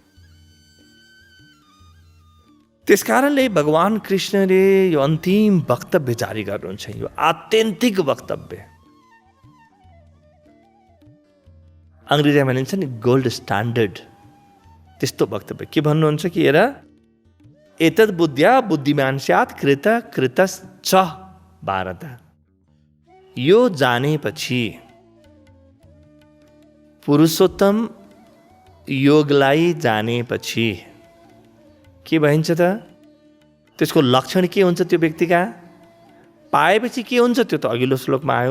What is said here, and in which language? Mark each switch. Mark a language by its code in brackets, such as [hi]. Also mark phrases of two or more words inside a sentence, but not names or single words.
[ne] त्यसकारणले भगवान कृष्णले यो अन्तिम वक्तव्य जारी गर्नुहुन्छ, यो आत्यन्तिक वक्तव्य। अङ्ग्रेजीमा भनिन्छ नि [en] gold standard, [ne] त्यस्तो वक्तव्य। के भन्नुहुन्छ कि हेर, [sa] एतद् बुद्ध्या बुद्धिमान स्यात् कृतश्च भारत। [ne] यो जानेपछि पुरुषोत्तम योगलाई जानेपछि के भइन्छ त? त्यसको लक्षण के हुन्छ त्यो व्यक्तिका? पाएपछि के हुन्छ त्यो त अघिल्लो श्लोकमा आयो।